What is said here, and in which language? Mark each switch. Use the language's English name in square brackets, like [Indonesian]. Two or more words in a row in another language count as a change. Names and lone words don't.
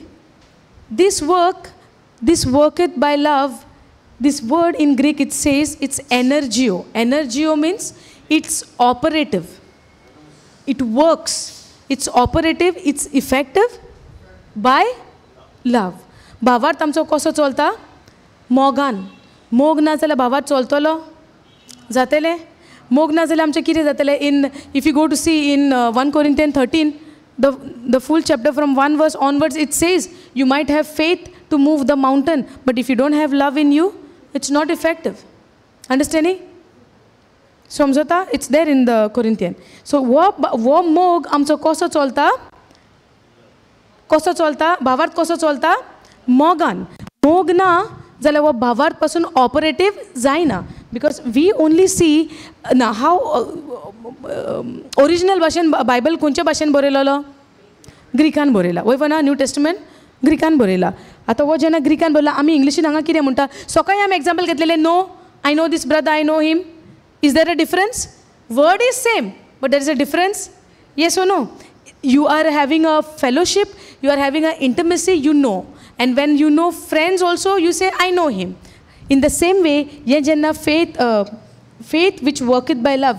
[English] This worketh by love. This word in Greek, it says it's energio. Energio means it's operative. It works. It's operative. It's effective by love. [Konkani] भावार्थ आमचो कसो चलता? मोगान. मोग ना जाल्यार भावार्थ चलतलो? जातले? मोग ना जाल्यार आमचें कितें जातलें? [English] In if you go to see in 1 Corinthians 13, the full chapter from 1 verse onwards, it says you might have faith to move the mountain, but if you don't have love in you, it's not effective. Understanding? समजता? It's there in the Corinthian. [Konkani] So वो मोग आमचो कसो चलता? कसो चलता? भावार्थ कसो चलता? मोगान. मोग ना जाल्यार वो भावार्थ पासून ऑपरेटिव जायना. [English] Because we only see now how original [Konkani] भाशेन बायबल खंयच्या भाशेन बरयलेलो? ग्रीकान बरयला. वय ना न्यू टेस्टमेंट ग्रीकान बरयला. आतां वो जेन्ना ग्रीकान बरयला आमी इंग्लिशीन हांगा कितें म्हणटा? सकाळीं आमी एग्जाम्पल घेतलेलें [English] no I know this brother I know him. Is there a difference? Word is same, but there is a difference. Yes or no? You are having a fellowship, you are having an intimacy, you know. And when you know friends also, you say, I know him. In the same way, ye jenna faith which worketh by love.